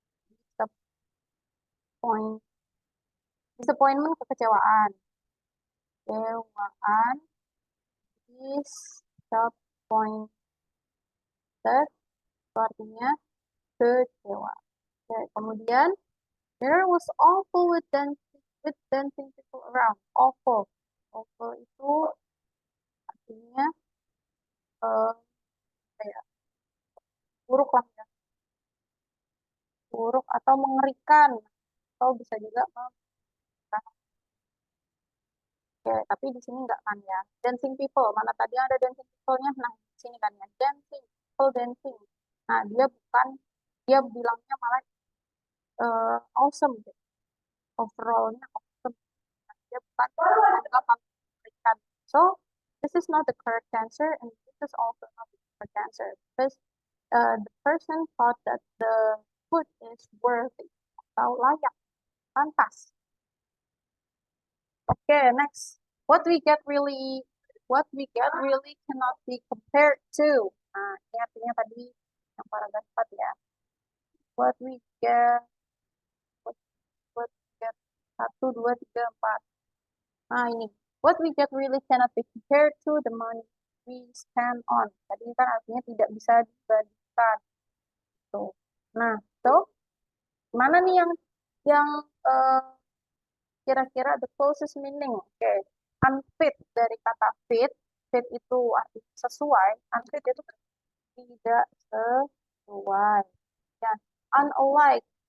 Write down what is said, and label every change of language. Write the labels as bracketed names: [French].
[English] Disappoint. Disappointment kekecewaan. [Indonesian] Kecewaan. Disappointed itu artinya kecewa. Oke, kemudian [English] there was awful with dancing people around. [Indonesian] Awful. Awful itu artinya apa ya, buruk lah ya. Buruk atau mengerikan. Atau bisa juga mengerikan. Oke, tapi di sini enggak kan ya. Dancing people. Mana tadi ada dancing people-nya? Nah, di sini kan ya. Dancing. People dancing. Nah, dia bilangnya malah awesome gitu. Overall-nya awesome. Dia bukan menganggap memberikan. [English] So, this is not the correct answer, and this is also not the correct answer. Because the person thought that the food is worthy [Indonesian] atau layak, pantas. [English] Okay, next. What we get really cannot be compared to. [Indonesian] Nah, ini artinya tadi yang paragraf 4 ya. [English] What we get, what, what we get, 1, 2, 3, 4. [Indonesian] Nah, ini. [English] What we get really cannot be compared to the money we spend on. [Indonesian] Tadi kan artinya tidak bisa dibandingkan. Tuh. Nah, so mana nih yang eh, kira-kira [English] the closest meaning? [Indonesian] Oke. Unfit dari kata fit. Fit itu artinya sesuai. Unfit itu tidak sesuai. Ya. Unlike.